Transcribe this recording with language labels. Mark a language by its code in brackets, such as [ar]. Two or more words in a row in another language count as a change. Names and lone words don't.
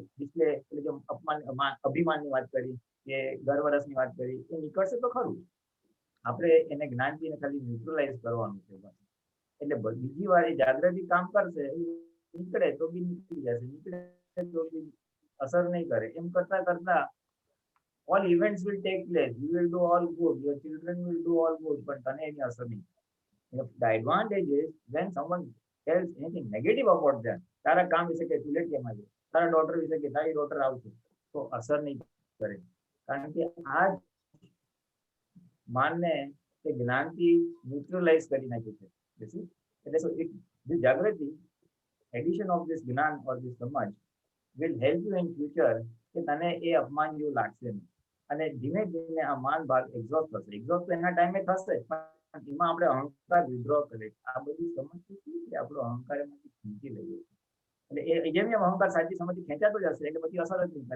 [gu] ડિસ્પ્લે એટલે કે અભિમાનની વાત કરી કે ગર્વરસની વાત કરી, એ નીકળશે તો ખરું. આપણે એને જ્ઞાનથી ખાલી ન્યુટ્રલાઇઝ કરવાનું છે બસ. એટલે બીજી વાર એ જાગૃતિ કામ કરશે, નીકળે તો બી નીકળી જશે, નીકળે તો બી અસર નહીં કરે. એમ કરતા કરતા [en] all events will take place, you will do all good, your children will do all good, [gu] પણ તને એની અસર નહીં. [en] The advantage is when someone tells anything negative about them, [gu] તારા કામ વિશે કે તું લેટ કેમ આવી, તારા ડોટર વિશે કે તારી ડોટર આવશે, તો અસર નહીં કરે. કારણ કે આ માનને તે જ્ઞાનથી ન્યુટ્રલાઇઝ કરી નાખ્યું છે. [en] એટલે so this જાગૃતિ, addition of this જ્ઞાન or this સમજ will help you in future [gu] કે તને એ અપમાન જેવું લાગશે નહીં. અને ધીમે ધીમે આ માન ભાગ એક્ઝોસ્ટ થશે. એક્ઝોસ્ટ તો એના ટાઈમે થશે, પણ એમાં આપણે અહંકાર વિડ્રો કરે. આ બધી સમજથી શું છે, આપણો અહંકાર એમાંથી ખેંચી લઈએ. એટલે એ જેમ જેમ અહંકાર સાચી સમજથી ખેંચાતો જશે એટલે પછી અસર જ નહીં કરે.